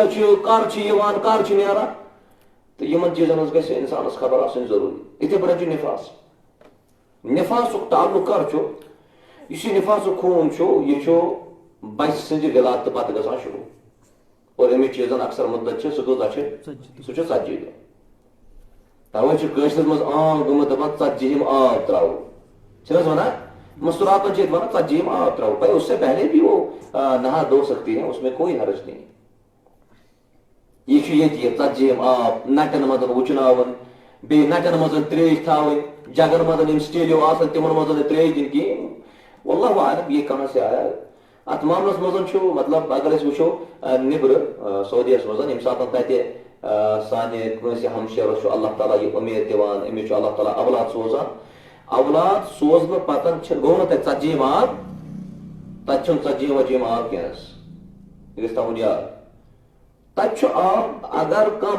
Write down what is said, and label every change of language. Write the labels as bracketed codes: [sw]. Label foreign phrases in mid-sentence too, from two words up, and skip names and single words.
[ks] چھِ کر چھِ یِوان کر چھِ نیران تہٕ یِمن چیٖزن ہٕنٛز گژھِ انسانس خبر آسٕنۍ ضروٗری یِتھے پٲٹھۍ چھُ نفاسُک تعلق کر چھُ یُس یہِ نفاسُک خوٗن چھُ یہِ چھُ بچہِ سٕنٛزِ ولادتہٕ پتہٕ گژھان شروٗع اور امِچ چیٖزن اکثر مدت چھِ سُہ کۭژاہ چھِ سُہ چھُ 40 دۄہ توے چھُ کٲشرِس منٛز عام گوٚمُت دپان 40 آب تراوو چھِنہٕ حظ ونان مستوراتن چھِ ییٚتہِ ونان 40 آب تراوو [ur] بھائی اس سے پہلے بھی وہ نہا دھو سکتی ہیں اس میں کوئی حرج نہیں [ks] یہ چھُ ییٚتہِ 40 آب نٹٮ۪ن منٛز وٕچھناوُن بیٚیہِ نٹٮ۪ن منٛز تریش تھاوٕنۍ جگن منٛز یِم سٹیلیو آسان تِمن منٛز نہٕ تریش دِنۍ کِہیٖنۍ [ar] واللہ عالم [ur] یہ کہاں سے آیا [ks] اتھ معاملس منٛز چھُ مطلب اگر أسۍ وٕچھو نیبرٕ سعودیس منٛز ییٚمہِ ساتہٕ تتہِ سانہِ کٲنٛسہِ ہمشیرس چھُ اللہ تعالیٰ یہِ اُمید دِوان أمِس چھُ اللہ تعالیٰ اولاد سوزان اولاد سوزنہٕ پتہٕ چھِ گوٚو نہٕ تتہِ 40 آب تتہِ چھُنہٕ 40 آب کینٛہہ حظ یہِ گژھِ تھاوُن یاد تتہِ چھُ آب اگر کانٛہہ